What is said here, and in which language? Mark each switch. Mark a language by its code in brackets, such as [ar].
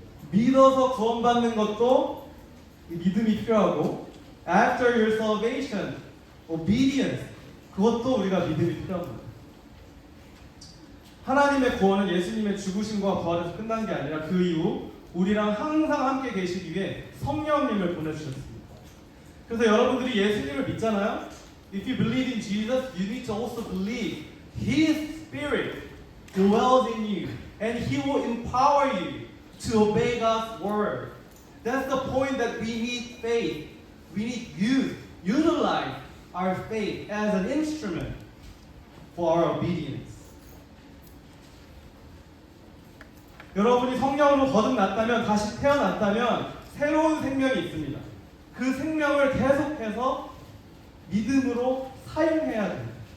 [ko] 믿어서 구원받는 것도 믿음이 필요하고 [en] After your salvation, obedience [ko] 그것도 우리가 믿음이 필요합니다. 하나님의 구원은 예수님의 죽으심과 부활에서 끝난 게 아니라 그 이후 우리랑 항상 함께 계시기 위해 성령님을 보내주셨습니다. 그래서 여러분들이 예수님을 믿잖아요. [en] If you believe in Jesus, you need to also believe His Spirit dwells in you, and He will empower you to obey God's word. That's the point that we need faith. We need utilize our faith as an instrument for our obedience. [ko] 여러분이 성령으로 거듭났다면, 다시 태어났다면 새로운 생명이 있습니다. 그 생명을 계속해서 믿음으로 사용해야 됩니다.